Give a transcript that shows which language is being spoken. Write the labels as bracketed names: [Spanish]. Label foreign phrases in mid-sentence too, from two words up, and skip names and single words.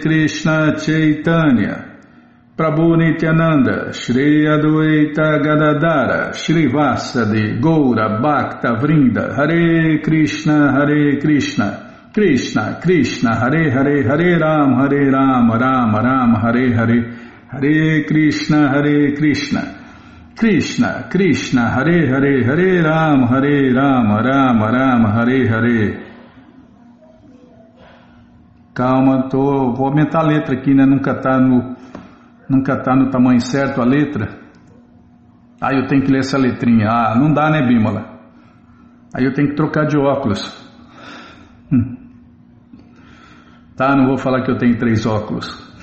[Sanskrit] Krishna Chaitanya Prabhu Nityananda, Shri Adwaita Gadadara, Shri Vasadi, Goura, Bhakta, Vrinda, Hare Krishna, Krishna, Krishna, Hare Hare, Hare Ram, Ram Ram, Hare Hare, Hare Krishna, Krishna, Krishna, Hare Hare, Hare Ram, Ram Ram, Hare Hare. [Portuguese] Calma, vou aumentar a letra aqui, né? Nunca tá no tamanho certo a letra. Aí eu tenho que ler essa letrinha. Ah, não dá, né, Bímola? Aí eu tenho que trocar de óculos. Tá, não vou falar que eu tenho 3 óculos.